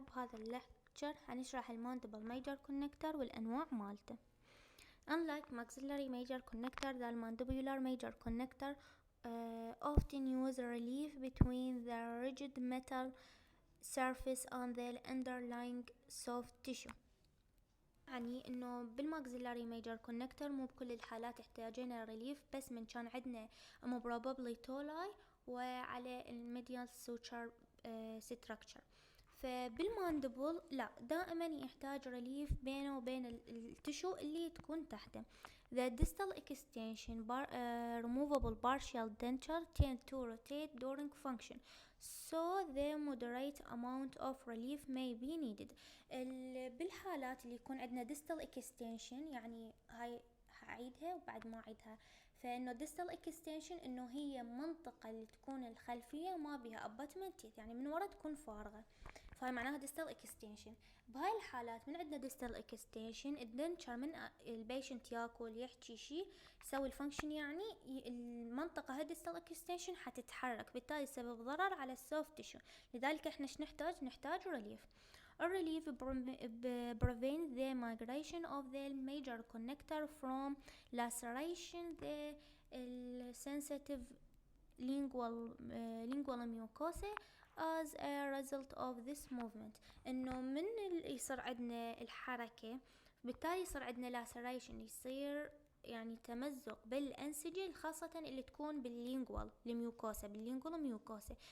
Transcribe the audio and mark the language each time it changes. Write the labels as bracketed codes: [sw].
[ar] بهذا اللكتشر حنشرح الماندبل major connector والانواع مالته. [en] Unlike maxillary major connector, the mandibular major connector often use relief between the rigid metal surface and the underlying soft tissue. [ar] يعني انه بالماكسيلاري ميجر كونكتر مو بكل الحالات احتاجنا ريليف، بس من كان عندنا probably تولاي وعلى الميديال سوتشر ستراكشر. فبالماندبل لا، دائما يحتاج ريليف بينه وبين التشو اللي تكون تحته. [en] The distal extension removable partial denture tend to rotate during function, so the moderate amount of relief may be needed. [ar] بالحالات اللي يكون عندنا distal extension، يعني هاي هعيدها وبعد ما اعيدها. فانه distal extension انه هي منطقة اللي تكون الخلفية ما بها abutment teeth، يعني من ورا تكون فارغة، فهاي معناها distal extension. بهاي الحالات من عندنا distal extension الدنشر من البيشنت ياكل يحكي شي يسوي الفانكشن، يعني المنطقة هاي distal extension حتتحرك، بالتالي سبب ضرر على السوفت تيشو. لذلك احنا نحتاج ريليف. [en] الريليف prevent the migration of the major connector from laceration the sensitive lingual mucosa as a result of this movement. [ar] انه من يصير عندنا الحركة، بالتالي يصير عندنا laceration، يصير يعني تمزق بالأنسجة، خاصة اللي تكون باللينجوال ميوكوسا.